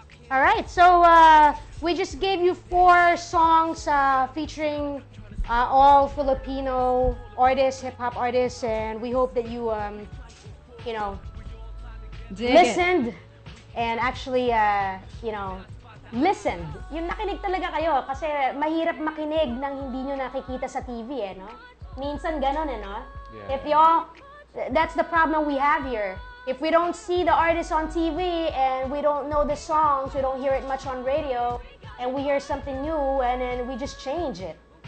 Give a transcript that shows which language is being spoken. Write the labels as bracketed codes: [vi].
[en] All right, so we just gave you 4 songs featuring all Filipino artists, hip-hop artists, and we hope that you, you know, listened and actually, you know, listened. [tl] Yung nakinig talaga kayo kasi mahirap makinig ng hindi nyo nakikita sa TV, eh, no? Minsan ganon, eh, no? [en] Yeah. If y'all, that's the problem we have here. If we don't see the artists on TV and we don't know the songs, we don't hear it much on radio, and we hear something new and then we just change it.